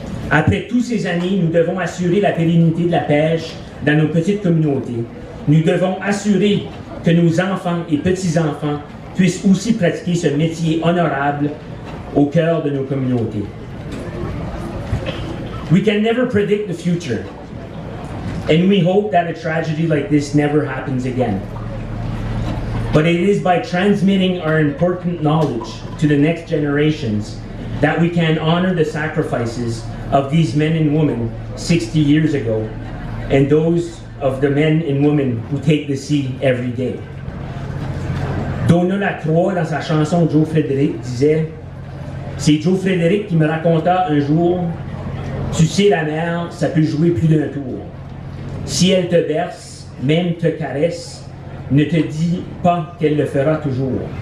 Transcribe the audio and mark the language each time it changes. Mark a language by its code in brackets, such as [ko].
[fr] Après toutes ces années, nous devons assurer la pérennité de la pêche dans nos petites communautés. Nous devons assurer que nos enfants et petits-enfants puissent aussi pratiquer ce métier honorable au cœur de nos communautés. [en] We can never predict the future, and we hope that a tragedy like this never happens again. But it is by transmitting our important knowledge to the next generations that we can honor the sacrifices of these men and women 60 years ago, and those of the men and women who take the sea every day. [fr] Donna Lacroix, dans sa chanson Joe Frédéric, disait « C'est Joe Frédéric qui me raconta un jour « Tu sais, la mer, ça peut jouer plus d'un tour. Si elle te berce, même te caresse, ne te dis pas qu'elle le fera toujours.